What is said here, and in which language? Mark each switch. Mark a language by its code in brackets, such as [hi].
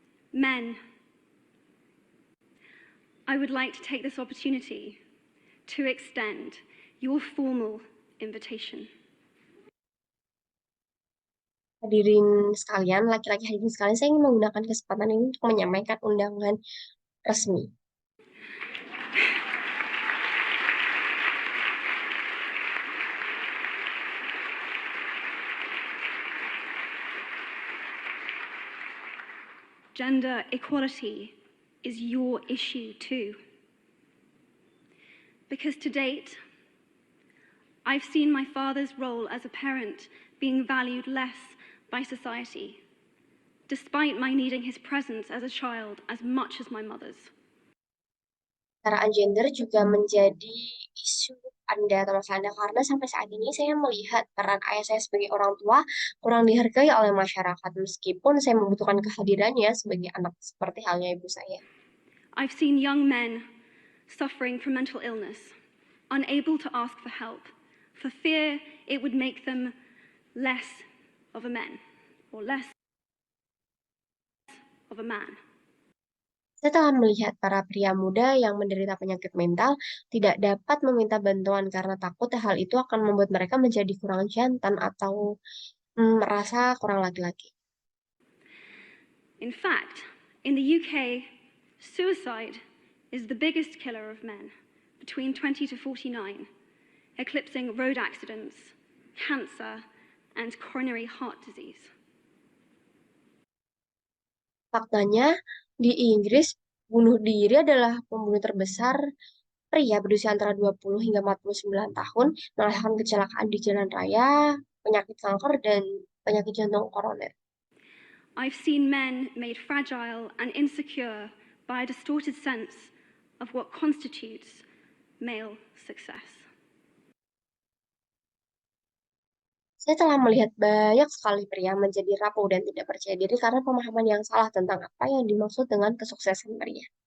[en] Men, I would like to take this opportunity to extend your formal invitation. [id] Hadirin sekalian, laki-laki hadirin sekalian, saya ingin menggunakan kesempatan ini untuk menyampaikan undangan resmi. [en] gender equality is your issue too. Because to date, I've seen my father's role as a parent being valued less by society, despite my needing his presence as a child as much as my mother's. [id] Kesetaraan gender juga menjadi isu Anda atau masalah Anda karena sampai saat ini saya melihat peran ayah saya sebagai orang tua kurang dihargai oleh masyarakat meskipun saya membutuhkan kehadirannya sebagai anak seperti halnya ibu saya. [en] I've seen young men suffering from mental illness, unable to ask for help, for fear it would make them less of a man or less of a man. [id] Saya telah melihat para pria muda yang menderita penyakit mental tidak dapat meminta bantuan karena takut hal itu akan membuat mereka menjadi kurang jantan atau merasa kurang laki-laki. [en] In fact, in the UK, suicide is the biggest killer of men between 20 to 49, eclipsing road accidents, cancer, and coronary heart disease. [id] Faktanya, di Inggris, bunuh diri adalah pembunuh terbesar pria berusia antara 20 hingga 49 tahun, mengalahkan kecelakaan di jalan raya, penyakit kanker, dan penyakit jantung koroner. [en] I've seen men made fragile and insecure by a distorted sense of what constitutes male success. [id] Saya telah melihat banyak sekali pria menjadi rapuh dan tidak percaya diri karena pemahaman yang salah tentang apa yang dimaksud dengan kesuksesan pria.